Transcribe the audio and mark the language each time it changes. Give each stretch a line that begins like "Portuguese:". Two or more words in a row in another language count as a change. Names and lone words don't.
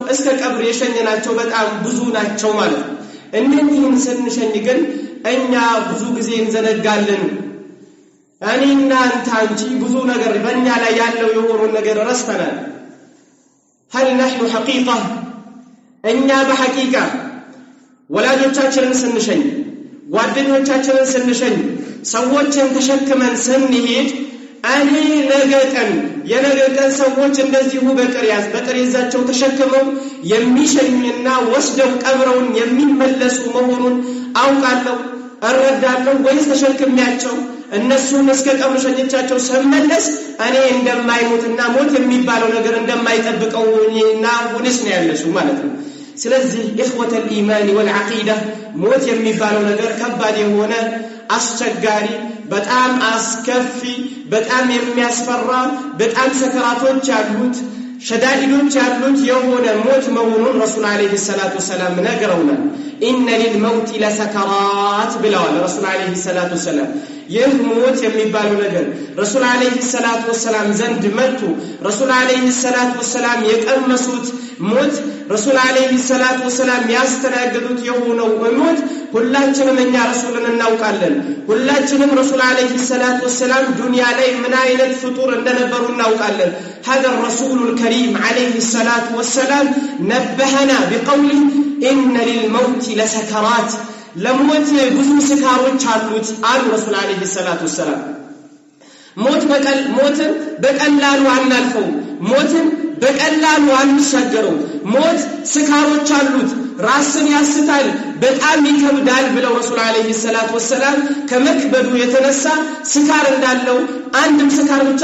Amharic: እስከ ቀብር የሸኘናቸው በጣም ብዙ ናቸው ማለት ነው። እነኚህን ስንሸኝ ግን እኛ ብዙ ጊዜ እንዘነጋለን። እኔና አንቺ ብዙ ነገር በእኛ ላይ ያለው የሆነ ነገር ረስተናል።
Arabic: هل نحن حقيقة
Amharic: እኛ በሐቂቃ ወላጆቻችንን ስንሸኝ ጓደኞቻችንን ስንሸኝ ሰዎችን ተሸክመን ስንሄድ እኔ ነገቀን የነገቀን ሰዎች እንደዚሁ በጥሬዛቸው ተሸክመው የሚሸኙና ወስደው ቀብረውን የሚመለሱ መሆኑን አውቃለሁ እረዳለሁ ወይስ ተሸክሚያቸው እነሱን እስከ ቀብር ሸኝቻቸው ስመለስ እኔ እንደማይሞትና ሞት የሚባለው ነገር እንደማይጠብቀውና ወንስ ነው ያለሱ ማለት ነው። ስለዚህ
Arabic: إخوة الإيمان والعقيدة
Amharic: ሞት የሚባለው ነገር ከባድ የሆነ አስቸጋሪ በጣም አስከፊ በጣም የሚያስፈራ በጣም ሰከራቶች ያሉት ሸዳኢዶች ያሉት የሆነ ሞት መሆኑን
Arabic: رسول عليه الصلاة السلام
Amharic: ነግረውናል።
Arabic: إن للموت لسكرات
Amharic: ብለዋል
Arabic: رسول عليه الصلاة السلام።
Amharic: ይህ ሞት የሚባለው ነገር
Arabic: رسول عليه الصلاة السلام
Amharic: ዘንድ መጡ።
Arabic: رسول عليه الصلاة السلام
Amharic: የቀመሱት ሞት
Arabic: رسول عليه الصلاة السلام
Amharic: ያስተናገዱት የሆነው ሞት ሁላችንም እኛ ረሱልን እናውቃለን። ሁላችንም
Arabic: رسول عليه الصلاة السلام
Amharic: ዱንያ ላይ ምን አይነት ፍጡር እንደነበሩ እናውቃለን።
Arabic: هذا الرسول الكريم عليه الصلاة والسلام نبهنا بقوله إن للموت لسكرات
Amharic: ለሞት ብዙ ስካሮች አሉት አሉ
Arabic: رسول عليه الصلاة السلام።
Amharic: ሞትን በቀላሉ አናልፈው፣ ሞትን በቀላሉ አንሻገረው። ሞት ስካሮች አሉት፣ ራስን ያስታል፣ በጣም ይከብዳል ብለው
Arabic: رسول عليه الصلاة السلام
Amharic: ከመክበዱ የተነሳ ስካር እንዳለው አንድም ስካር ብቻ